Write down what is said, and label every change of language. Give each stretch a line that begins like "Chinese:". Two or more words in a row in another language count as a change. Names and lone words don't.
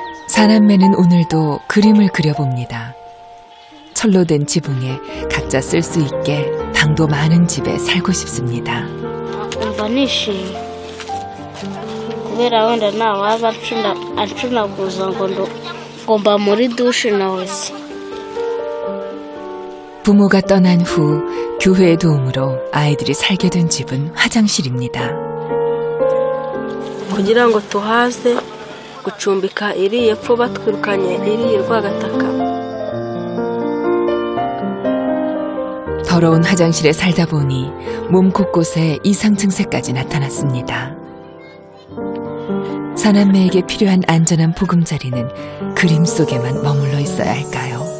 Korean: 사남매는 오늘도 그림을 그려봅니다. 철로 된 지붕에 각자 쓸 수 있게 방도 많은 집에 살고 싶습니다.
Kinyarwanda: umva nishimye kubera wenda ntawaba acunaguza ngo mba muri dushe nahoze.
Korean: 부모가 떠난 후 교회의 도움으로 아이들이 살게 된 집은 화장실입니다.
Kinyarwanda: kugira ngo tuhaze gucumbika iriya epfo batwirukanye iriya rwagataka.
Korean: 더러운 화장실에 살다 보니 몸 곳곳에 이상 증세까지 나타났습니다. 사남매에게 필요한 안전한 보금자리는 그림 속에만 머물러 있어야 할까요?